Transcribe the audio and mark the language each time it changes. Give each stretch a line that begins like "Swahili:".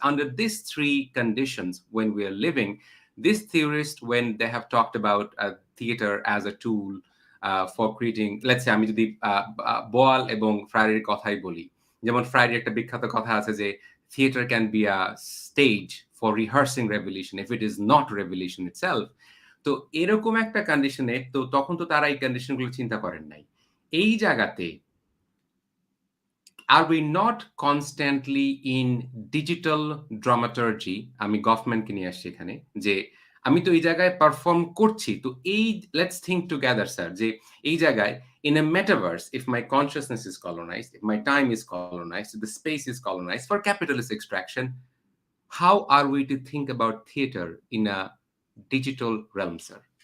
English: Under these three conditions, when we are living, these theorists, when they have talked about theater as a tool for creating, let's say
Bangla: আমি যদি বোয়াল এবং ফ্রাইডের কথাই বলি, যেমন ফ্রাইডের একটা বিখ্যাত কথা আছে যে
English: theater can be a stage for rehearsing revolution if it is not revolution itself.
Bangla: তো এরকম একটা কন্ডিশনে তো তখন তো তারা এই কন্ডিশনগুলো চিন্তা করেন নাই। এই জায়গাতে
English: are we not constantly in digital dramaturgy?
Bangla: আমি গভর্নমেন্টকে নিয়ে আসছি এখানে, যে আমি তো এই জায়গায়
English: Perform করছি, তো এই লেটস থিঙ্ক টুগেদার স্যার, যে এই জায়গায় in a metaverse, if my consciousness is colonized, if my time is colonized, if the space is colonized for capitalist extraction, how are we to think about theater in a digital realm, sir?